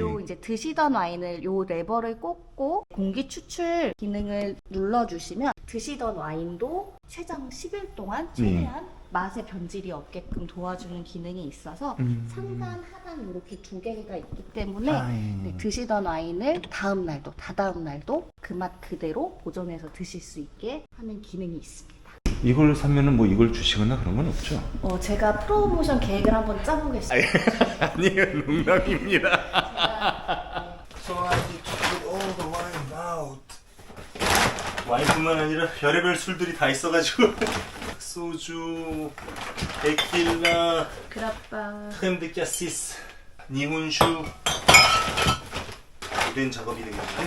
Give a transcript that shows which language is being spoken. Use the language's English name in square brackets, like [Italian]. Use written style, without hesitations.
[Korean] 요 이제 드시던 와인을 요 레버를 꽂고 공기 추출 기능을 눌러주시면 드시던 와인도 최장 10일 동안 최대한 맛의 변질이 없게끔 도와주는 기능이 있어서 상단, 하단 이렇게 두 개가 있기 때문에 아, 예. 네, 드시던 와인을 다음 날도 다다음 날도 그 맛 그대로 보존해서 드실 수 있게 하는 기능이 있습니다. 이걸 사면은 뭐 이걸 주시거나 그런 건 없죠? 제가 프로모션 계획을 한번 짜보겠습니다. 아니요, 농담입니다. [English] So I need to put all the wine out. [Korean] 와인뿐만 아니라 별의별 술들이 다 있어가지고 소주, 데킬라, 그라빠. 크렘드 까시스, 니혼슈 이런 작업이 되겠네.